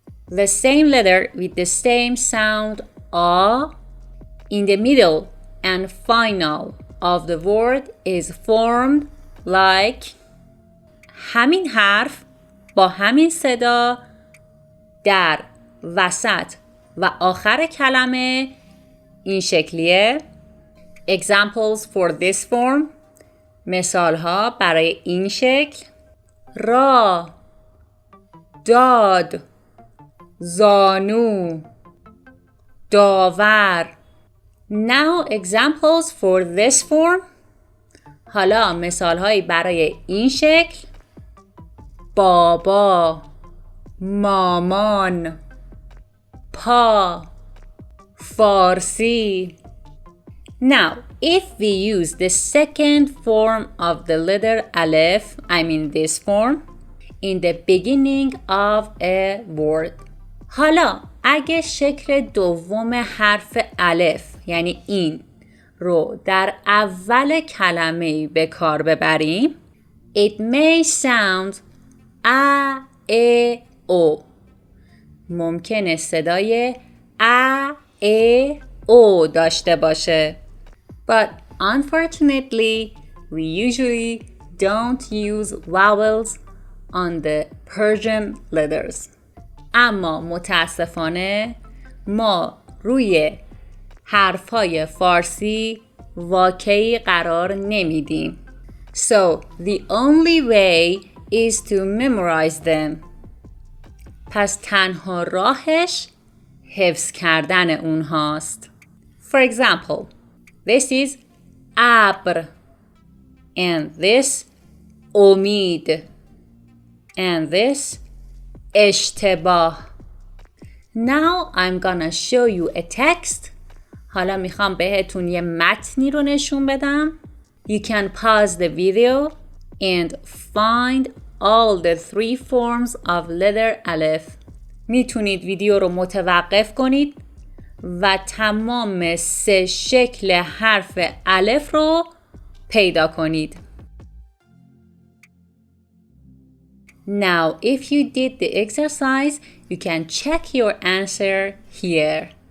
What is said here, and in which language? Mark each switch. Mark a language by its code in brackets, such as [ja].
[en] The same letter with the same sound A in the middle and final of the word is formed like. [fa] همین حرف با همین صدا در وسط و آخر کلمه این شکلیه. [en] Examples for this form. [fa] مثال ها برای این شکل: را، داد، زانو، داور. [en] Now examples for this form. [fa] حالا مثال هایی برای این شکل: بابا، مامان، پا، فارسی. [en] Now, if we use the second form of the letter Alef, I mean this form, in the beginning of a word. [fa] حالا اگه شکل دوم حرف الف یعنی این رو در اول کلمه به کار ببریم، [en] it may sound a, e, o. [fa] ممکنه صدای a, e, o داشته باشه. [en] But unfortunately, we usually don't use vowels on the Persian letters. [fa] اما متاسفانه ما روی حرفهای فارسی واکهی قرار نمیدیم. [en] So the only way is to memorize them. [fa] پس تنها راهش حفظ کردن اونهاست. [en] For example, this is ابر and this امید and this اشتباه. Now I'm gonna show you a text. [fa] حالا میخوام بهتون یه متنی رو نشون بدم. [en] You can pause the video and find all the three forms of letter Alef. [fa] میتونید ویدیو رو متوقف کنید و تمام 3 شکل حرف الف رو پیدا کنید. [en] Now, if you did the exercise, you can check your answer here.